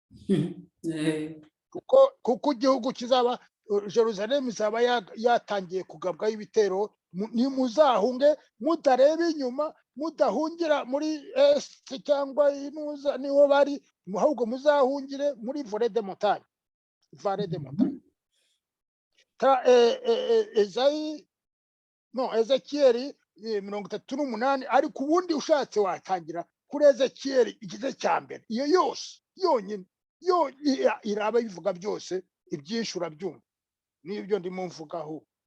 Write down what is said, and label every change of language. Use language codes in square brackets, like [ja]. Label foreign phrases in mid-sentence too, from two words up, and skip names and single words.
[rw] kuko igihugu kizaba Jerusalem izaba yatangiye kugabwaho ibitero. Nimuzahunge mutareba inyuma, mudahungira muri est cyangwa inuza niho bari, ahubwo muzahungire muri [fr] vallée de montagne, vallée de montagne. [rw] Ezekiyeli 38, ariko ubundi ushatse watangira kuri Ezekiyeli igice cya mbere, iyo yose yonyine iraba bivuga byose, ibyinshi urabyumva n'ibyo ndimo mvugaho.